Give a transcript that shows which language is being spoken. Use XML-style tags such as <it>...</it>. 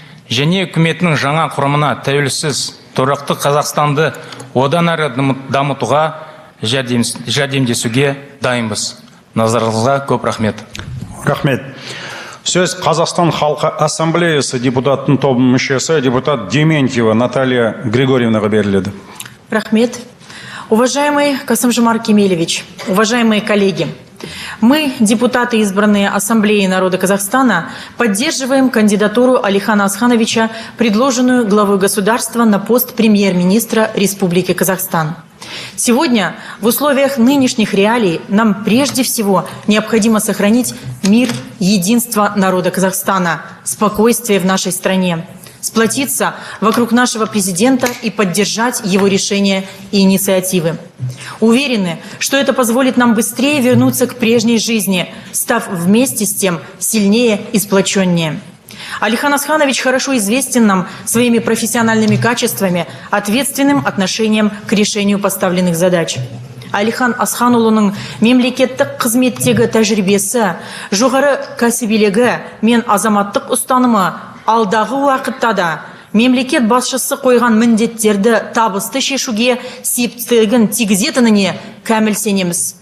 <kk>Және үкіметінің жаңа құрамына тәуелсіз, тұрақты Қазақстанды одан әрі дамытуға жәрдемдесуге дайынбыз. Назарыңызға көп рахмет. Рахмет. Сөз Қазақстан Халқы Ассамблеясы депутаттың тобының мүшесі депутат Дементьева Наталья Григорьевнаға беріледі. Рахмет.</kk> <ru>Уважаемый Касым-Жомарт Кемелевич, уважаемые коллеги, мы, депутаты, избранные Ассамблеей народа Казахстана, поддерживаем кандидатуру Алихана Асхановича, предложенную главой государства на пост премьер-министра Республики Казахстан. Сегодня в условиях нынешних реалий нам прежде всего необходимо сохранить мир, единство народа Казахстана, спокойствие в нашей стране. сплотиться вокруг нашего президента и поддержать его решения и инициативы. Уверены, что это позволит нам быстрее вернуться к прежней жизни, став вместе с тем сильнее и сплоченнее. Алихан Асханович хорошо известен нам своими профессиональными качествами, ответственным отношением к решению поставленных задач.</ru> <kk>Алихан Асханұлының мемлекеттік қызметтегі тәжірибесі, жоғары кәсібилігі мен азаматтық ұстанымы алдағы уақытта да мемлекет басшысы қойған міндеттерді табысты шешуге септігін тигізетініне кәміл сенеміз.</kk>